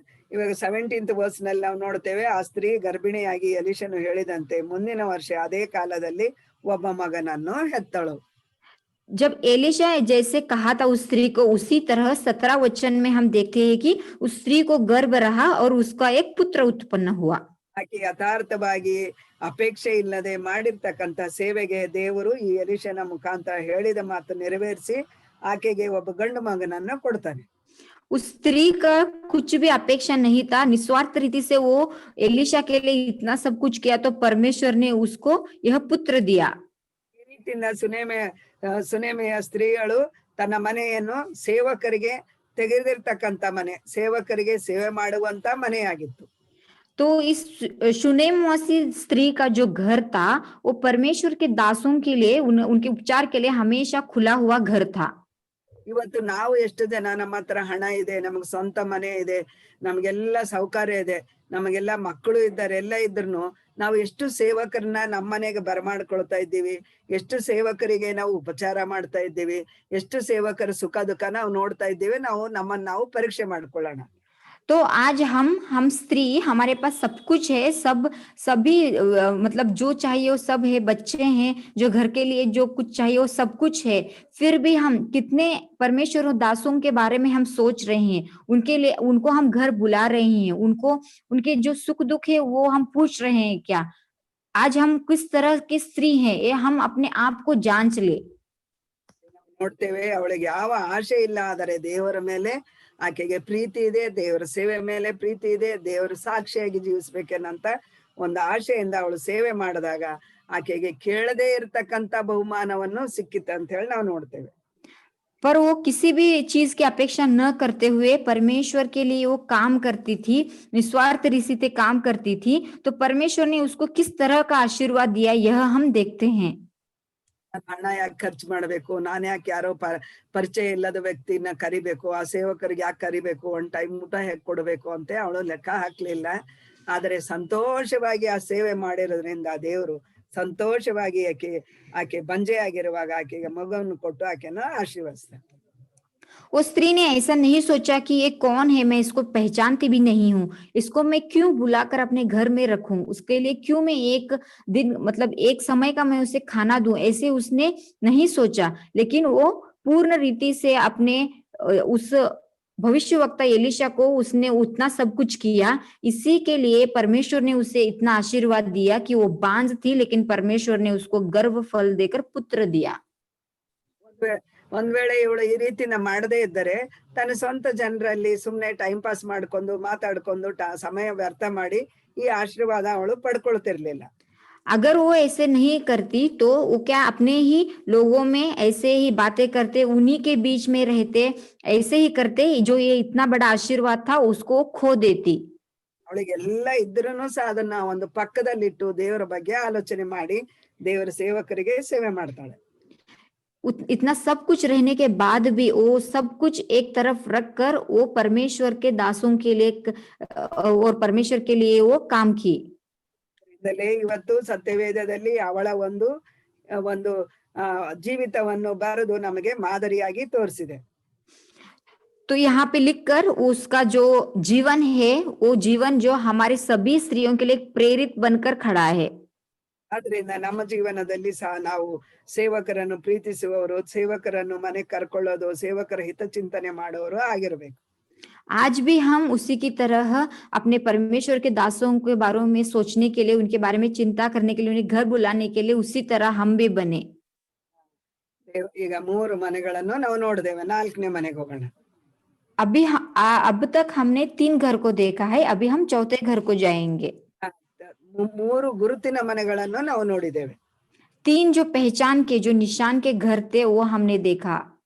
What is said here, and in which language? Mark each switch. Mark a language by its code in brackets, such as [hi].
[kn] ಇವಾಗ 17th verse ನಲ್ಲಿ ನಾವು ನೋಡ್ತೇವೆ, ಆ ಸ್ತ್ರೀ ಗರ್ಭಿಣಿಯಾಗಿ ಎಲಿಷನು ಹೇಳಿದಂತೆ ಮುಂದಿನ ವರ್ಷ ಅದೇ ಕಾಲದಲ್ಲಿ ಒಬ್ಬ ಮಗನನ್ನು ಹೆತ್ತಳು. [hi] जब एलिशा जैसे कहा था उस स्त्री को, उसी तरह 17 वचन में हम देखते हैं कि उस स्त्री को गर्भ रहा और उसका एक पुत्र उत्पन्न हुआ। [kn] ಆಕೆ ಯಥಾರ್ಥವಾಗಿ ಅಪೇಕ್ಷೆ ಇಲ್ಲದೆ ಮಾಡಿರ್ತಕ್ಕಂಥ ಸೇವೆಗೆ ದೇವರು ಈ ಎಲಿಷನ ಮುಖಾಂತರ ಹೇಳಿದ ಮಾತು ನೆರವೇರಿಸಿ ಆಕೆಗೆ ಒಬ್ಬ ಗಂಡು ಮಗನನ್ನು ಕೊಡ್ತಾನೆ. [hi] उस स्त्री का कुछ भी अपेक्षा नहीं था, निस्वार्थ रीति से वो एलिशा के लिए इतना सब कुछ किया, तो परमेश्वर ने उसको यह पुत्र दिया। [kn] ಈ ರೀತಿಯಿಂದ ಸುನೇಮೆಯ ಸ್ತ್ರೀಗಳು ತನ್ನ ಮನೆಯನ್ನು ಸೇವಕರಿಗೆ ತೆಗೆದಿರ್ತಕ್ಕಂಥ ಮನೆ, ಸೇವಕರಿಗೆ ಸೇವೆ ಮಾಡುವಂತ ಮನೆಯಾಗಿತ್ತು. [hi] तो इस शुनेमवासी स्त्री का जो घर था वो परमेश्वर के दासों के लिए उनके उपचार के लिए हमेशा खुला हुआ घर था। [kn] ಇವತ್ತು ನಾವು ಎಷ್ಟು ಜನ ನಮ್ಮ ಹತ್ರ ಹಣ ಇದೆ, ನಮಗ್ ಸ್ವಂತ ಮನೆ ಇದೆ, ನಮ್ಗೆಲ್ಲ ಸೌಕರ್ಯ ಇದೆ, ನಮಗೆಲ್ಲ ಮಕ್ಕಳು ಇದ್ದಾರೆ, ಎಲ್ಲ ಇದ್ರು ನಾವು ಎಷ್ಟು ಸೇವಕರನ್ನ ನಮ್ಮ ಮನೆಗೆ ಬರಮಾಡ್ಕೊಳ್ತಾ ಇದ್ದೀವಿ, ಎಷ್ಟು ಸೇವಕರಿಗೆ ನಾವು ಉಪಚಾರ ಮಾಡ್ತಾ ಇದ್ದೀವಿ, ಎಷ್ಟು ಸೇವಕರ ಸುಖ ದುಃಖ ನಾವು ನೋಡ್ತಾ ಇದ್ದೀವಿ, ನಮ್ಮನ್ನ ನಾವು ಪರೀಕ್ಷೆ ಮಾಡ್ಕೊಳ್ಳೋಣ. [hi] तो आज हम स्त्री, हमारे पास सब कुछ है, सभी मतलब जो चाहिए वो सब है, बच्चे हैं, जो घर के लिए जो कुछ चाहिए वो सब कुछ है, फिर भी हम कितने परमेश्वर और दासों के बारे में हम सोच रहे हैं, उनके लिए उनको हम घर बुला रहे हैं, उनके जो सुख दुख है वो हम पूछ रहे हैं क्या? आज हम किस तरह की स्त्री हैं, ये हम अपने आप को जांच ले। [kn] ನೋಡ್ತೇವೆ ಅವಳಿಗೆ ಯಾವ ಆಶೆ ಇಲ್ಲ, ಆದರೆ ದೇವರ ಮೇಲೆ ಆಕೆಗೆ ಪ್ರೀತಿ ಇದೆ, ದೇವರ ಸೇವೆ ಮೇಲೆ ಪ್ರೀತಿ ಇದೆ, ದೇವರ ಸಾಕ್ಷಿಯಾಗಿ ಜೀವಿಸ್ಬೇಕೇನಂತ ಒಂದು ಆಶೆಯಿಂದ ಅವಳು ಸೇವೆ ಮಾಡಿದಾಗ ಆಕೆಗೆ ಕೇಳದೇ ಇರತಕ್ಕಂತ ಬಹುಮಾನವನ್ನು ಸಿಕ್ಕಿತ್ತು ಅಂತ ಹೇಳಿ ನಾವು ನೋಡ್ತೇವೆ. [hi] पर वो किसी भी चीज की अपेक्षा न करते हुए परमेश्वर के लिए वो काम करती थी, निस्वार्थ रीति से काम करती थी, तो परमेश्वर ने उसको किस तरह का आशीर्वाद दिया यह हम देखते हैं। [kn] ಹಣ ಯಾಕೆ ಖರ್ಚು ಮಾಡ್ಬೇಕು, ನಾನ್ ಯಾಕೆ ಯಾರೋ ಪರಿಚಯ ಇಲ್ಲದ ವ್ಯಕ್ತಿನ ಕರಿಬೇಕು, ಆ ಸೇವಕರಿಗೆ ಯಾಕೆ ಕರಿಬೇಕು, ಒಂದ್ ಟೈಮ್ ಊಟ ಹೇಗ್ ಕೊಡ್ಬೇಕು ಅಂತ ಅವಳು ಲೆಕ್ಕ ಹಾಕ್ಲಿಲ್ಲ. ಆದ್ರೆ ಸಂತೋಷವಾಗಿ ಆ ಸೇವೆ ಮಾಡಿರೋದ್ರಿಂದ ದೇವರು ಸಂತೋಷವಾಗಿ ಆಕೆ ಬಂಜೆ ಆಗಿರುವಾಗ ಆಕೆಗೆ ಮಗವನ್ನು ಕೊಟ್ಟು ಆಕೆನ ಆಶೀರ್ವದಿಸ್ತಾರೆ. [hi] वो स्त्री ने ऐसा नहीं सोचा कि ये कौन है, मैं इसको पहचानती भी नहीं हूँ, इसको मैं क्यों बुलाकर अपने घर में रखूं, उसके लिए क्यों मैं एक दिन मतलब एक समय का मैं उसे खाना दूं, ऐसे उसने नहीं सोचा। लेकिन वो पूर्ण रीति से अपने उस भविष्यवक्ता एलिशा को उसने उतना सब कुछ किया, इसी के लिए परमेश्वर ने उसे इतना आशीर्वाद दिया कि वो बांझ थी, लेकिन परमेश्वर ने उसको गर्भ फल देकर पुत्र दिया। [kn] ಒಂದ್ ವೇಳೆ ಇವಳು ಈ ರೀತಿನ ಮಾಡದೇ ಇದ್ದರೆ ತನ್ನ ಸ್ವಂತ ಜನರಲ್ಲಿ ಸುಮ್ನೆ ಟೈಮ್ ಪಾಸ್ ಮಾಡ್ಕೊಂಡು ಮಾತಾಡ್ಕೊಂಡು ಸಮಯ ವ್ಯರ್ಥ ಮಾಡಿ ಈ ಆಶೀರ್ವಾದ ಅವಳು ಪಡ್ಕೊಳ್ತಿರ್ಲಿಲ್ಲ. [hi] अगर वो ऐसे नहीं करती तो वो क्या अपने ही लोगों में ऐसे ही बातें करते, उन्हीं के बीच में रहते, ऐसे ही करते, जो ये इतना बड़ा आशीर्वाद था उसको खो देती। [kn] ಅವಳಿಗೆಲ್ಲ ಇದ್ರೂ ಸಹ ಅದನ್ನ ಒಂದು ಪಕ್ಕದಲ್ಲಿಟ್ಟು ದೇವರ ಬಗ್ಗೆ ಆಲೋಚನೆ ಮಾಡಿ ದೇವರ ಸೇವಕರಿಗೆ ಸೇವೆ ಮಾಡ್ತಾಳೆ. [hi] इतना सब कुछ रहने के बाद भी वो सब कुछ एक तरफ रख कर वो परमेश्वर के दासों के लिए और परमेश्वर के लिए वो काम की। [kn] ಇವತ್ತು ಸತ್ಯವೇದದಲ್ಲಿ ಅವಳ ಒಂದು ಒಂದು ಜೀವಿತವನ್ನು ಬರೆದು ನಮಗೆ ಮಾದರಿಯಾಗಿ ತೋರಿಸಿದೆ. [hi] तो यहाँ पे लिखकर उसका जो जीवन है वो जीवन जो हमारे सभी स्त्रियों के लिए प्रेरित बनकर खड़ा है. [kn] ಆದ್ರಿಂದ ನಮ್ಮ ಜೀವನದಲ್ಲಿ ಸಹ ನಾವು ಸೇವಕರನ್ನು ಪ್ರೀತಿಸುವವರು, ಸೇವಕರನ್ನು ಮನೆ ಕರ್ಕೊಳ್ಳೋದು, ಸೇವಕರ ಹಿತಚಿಂತನೆ ಮಾಡೋರು ಆಗಿರ್ಬೇಕು. [hi] आज भी हम उसी की तरह अपने परमेश्वर के दासों के बारे में सोचने के लिए, उनके बारे में चिंता करने के लिए, उन्हें घर बुलाने के लिए उसी तरह हम भी बने. [kn] ಈಗ 3 ಮನೆಗಳನ್ನು ನಾವು ನೋಡಿದೇವೆ, 4ನೇ ಮನೆಗೆ ಹೋಗೋಣ. [hi] अब तक हमने 3 घर को देखा है, अभी हम 4थे घर को जाएंगे. [kn] 3 ಗುರುತಿನ ಮನೆಗಳನ್ನು ನಾವು ನೋಡಿದ್ದೇವೆ. [hi] 3 जो पहचान के, जो निशान के घर थे वो हमने देखा.